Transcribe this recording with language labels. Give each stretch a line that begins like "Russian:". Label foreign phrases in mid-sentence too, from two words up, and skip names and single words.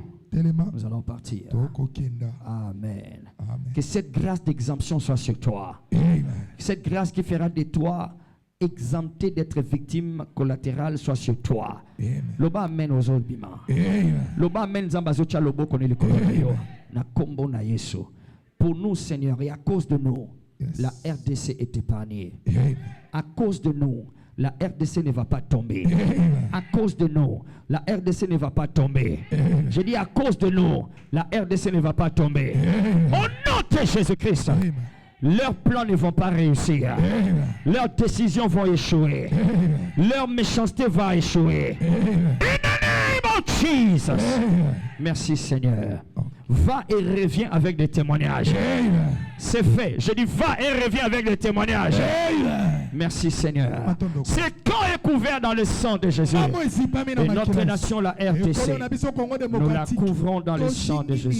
French: Nous allons partir. Amen. Que cette grâce d'exemption soit sur toi. Cette grâce qui fera de toi exempté d'être victime collatérale soit sur toi.
Lingala: Loba amen
French: aux autres
Lingala: bima. Loba amen zambazocha lobo
French: connaît le coronavirus.
Lingala: Na kombo na Yesu.
French: Pour nous, Seigneur, et à cause de nous, la RDC est épargnée. À cause de nous, la RDC ne va pas tomber. À cause de nous, la RDC ne va pas tomber. Je dis à cause de nous, la RDC ne va pas tomber. Au nom de Jésus-Christ, leurs plans ne vont pas réussir. Leurs décisions vont échouer. Leur méchanceté va échouer.
English: In the name of Jesus.
French: Merci Seigneur. Va et reviens avec des témoignages. C'est fait. Je dis va et reviens avec des témoignages. Merci Seigneur. Ce camp est couvert dans le sang de Jésus. Et notre nation, la RTC, nous la couvrons dans le sang de Jésus.